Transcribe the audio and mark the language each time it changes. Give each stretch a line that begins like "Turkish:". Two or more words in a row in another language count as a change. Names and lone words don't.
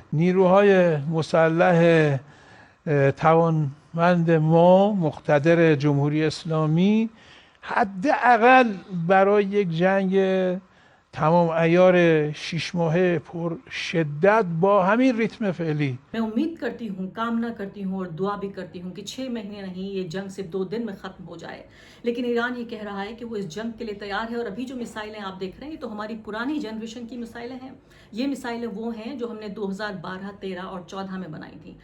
Persian: نیروهای مسلح توانمند ما مقتدر جمهوری اسلامی حداقل برای یک جنگ تمام عیار 6 ماهه پر شدت با همین ریتم فعلی
Hindi: मैं उम्मीद करती हूँ, कामना करती हूँ और दुआ भी करती हूँ कि 6 महीने नहीं, ये जंग सिर्फ 2 दिन में खत्म हो जाए। लेकिन ईरान ये कह रहा है कि वो इस जंग के लिए तैयार है। और अभी जो मिसाइलें आप देख रहे हैं तो हमारी पुरानी जनरेशन की मिसाइलें हैं। ये मिसाइलें वो हैं जो हमने 2012, 13 और 14 में बनाई थी।